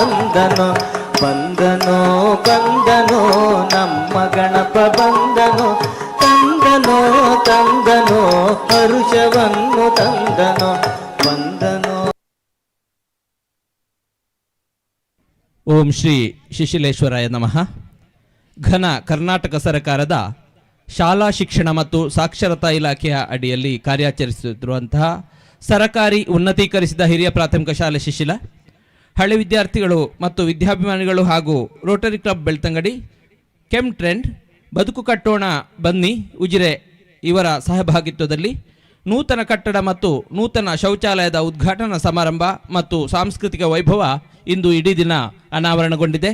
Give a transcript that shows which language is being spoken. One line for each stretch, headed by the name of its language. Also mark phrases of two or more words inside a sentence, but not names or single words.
Kannada: ಬಂದನೋ ಬಂದನೋ ಬಂದನೋ ನಮ್ಮ ಗಣಪ ಬಂದನೋ, ತಂದನೋ ತಂದನೋ ಹರುಷವನ್ನು ತಂದನೋ ಬಂದನೋ.
Sanskrit: ಓಂ ಶ್ರೀ ಶಿಶಿಲೇಶ್ವರಾಯ ನಮಃ.
Kannada: ಘನ ಕರ್ನಾಟಕ ಸರ್ಕಾರದ ಶಾಲಾ ಶಿಕ್ಷಣ ಮತ್ತು ಸಾಕ್ಷರತಾ ಇಲಾಖೆಯ ಅಡಿಯಲ್ಲಿ ಕಾರ್ಯಾಚರಿಸುತ್ತಿರುವಂತಹ ಸರಕಾರಿ ಉನ್ನತೀಕರಿಸಿದ ಹಿರಿಯ ಪ್ರಾಥಮಿಕ ಶಾಲೆ ಶಿಶಿಲ, ಹಳೆ ವಿದ್ಯಾರ್ಥಿಗಳು ಮತ್ತು ವಿದ್ಯಾಭಿಮಾನಿಗಳು ಹಾಗೂ ರೋಟರಿ ಕ್ಲಬ್ ಬೆಳ್ತಂಗಡಿ, ಕೆಮ್ ಟ್ರೆಂಡ್, ಬದುಕು ಕಟ್ಟೋಣ ಬನ್ನಿ ಉಜಿರೆ ಇವರ ಸಹಭಾಗಿತ್ವದಲ್ಲಿ ನೂತನ ಕಟ್ಟಡ ಮತ್ತು ನೂತನ ಶೌಚಾಲಯದ ಉದ್ಘಾಟನಾ ಸಮಾರಂಭ ಮತ್ತು ಸಾಂಸ್ಕೃತಿಕ ವೈಭವ ಇಂದು ಇಡೀ ದಿನ ಅನಾವರಣಗೊಂಡಿದೆ.